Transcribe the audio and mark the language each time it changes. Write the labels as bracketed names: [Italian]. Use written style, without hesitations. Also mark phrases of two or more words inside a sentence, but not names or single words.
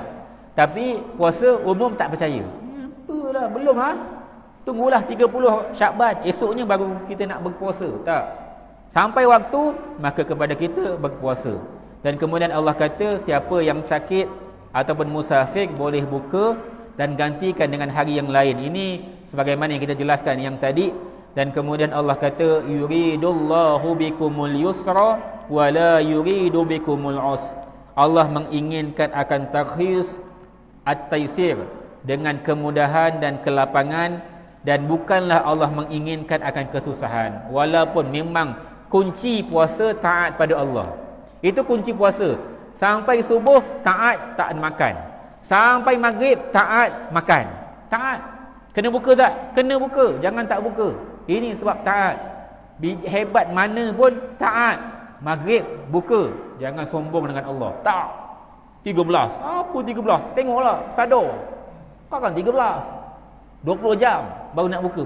[Malay] Tapi puasa umum tak percaya. Apalah, belum Tunggulah 30 Syakban, esoknya baru kita nak berpuasa. Tak. Sampai waktu, maka kepada kita berpuasa. Dan kemudian Allah kata, siapa yang sakit ataupun musafir boleh buka dan gantikan dengan hari yang lain. Ini sebagaimana yang kita jelaskan yang tadi. Dan kemudian Allah kata, [Arabic] يريد الله بكم اليسر ولا يريد بكم العسر. [Malay] Allah menginginkan akan [Arabic] تخصيص التيسير, [Malay] dengan kemudahan dan kelapangan, dan bukanlah Allah menginginkan akan kesusahan. Walaupun memang kunci puasa taat pada Allah. Itu kunci puasa. Sampai subuh taat makan. Sampai maghrib taat makan. Taat. Kena buka tak? Kena buka. Jangan tak buka. Ini sebab taat. Hebat mana pun taat. Maghrib buka. Jangan sombong dengan Allah. Tak. 13. Apa 13? Tengoklah. Sadar. Kan 13. 20 jam baru nak buka.